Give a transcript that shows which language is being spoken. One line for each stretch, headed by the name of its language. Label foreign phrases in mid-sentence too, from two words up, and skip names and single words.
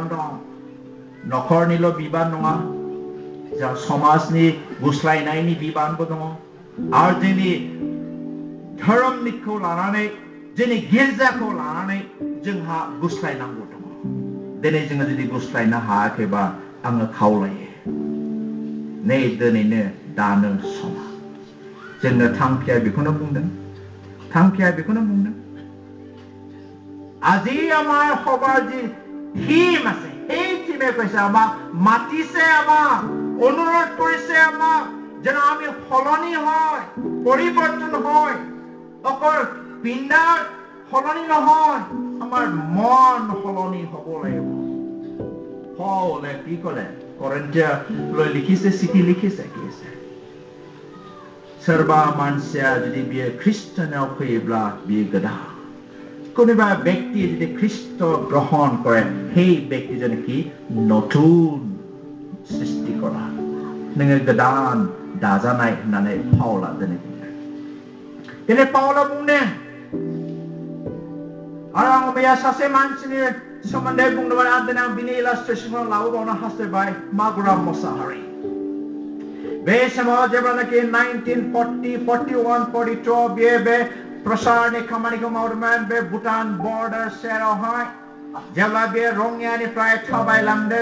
Bodo: दं नखरनिल' बिबान नङा जों समाजनि गुस्लायनायनि बिबानबो दङ आरो जोंनि धोरोमनिखौ लानानै जोंनि गिर्जाखौ लानानै जोंहा गुस्लायनांगौ दङ दिनै जोङो जुदि गुस्लायनो हायाखैबा आङो खावलायो नै दिनैनो दानो समा जोंनो थांखिया बेखौनो बुंदों
Assamese: আজি আমাৰ সভাৰ যি থিম আছে এই থিমে কৈছে আমাক মাতিছে আমাক অনুৰোধ কৰিছে আমাক যেন আমি সলনি হয় পৰিৱৰ্তন হয় অকল পিণ্ডাৰ সলনি নহয় আমাৰ মন সলনি হ'ব লাগিব পৌলে কি ক'লে কৰিন্থিয়ালৈ লিখিছে চিঠি লিখিছে কি আছে
Bodo: सोरबा मानसिया जुदि बियो ख्रिस्टनाव फैयोब्ला बियो गोदान
Assamese: কোনোবা ব্যক্তি যদি খ্ৰীষ্ট গ্ৰহণ কৰে সেই ব্যক্তিজন কি নতুন সৃষ্টি কৰা
Bodo: नोङो गोदान दाजानाय होननानै पाउला दिनै पाउला बुंदों आरो आं मैया सासे मानसिनि सोमोन्दै बुंदोंमोन आरो दिनै आं बिनि इलास्ट्रेसनखौ लाबोबावनो हास्थायबाय मागुराम मोसाहारि बे समाव जेब्लानाखि 1940, 41, 42 बे प्रसारनि खामानिखौ मावदोंमोन बे भुटान बर्डार सेरावहाय जेब्ला बे रङियानिफ्राय थाबायलांदों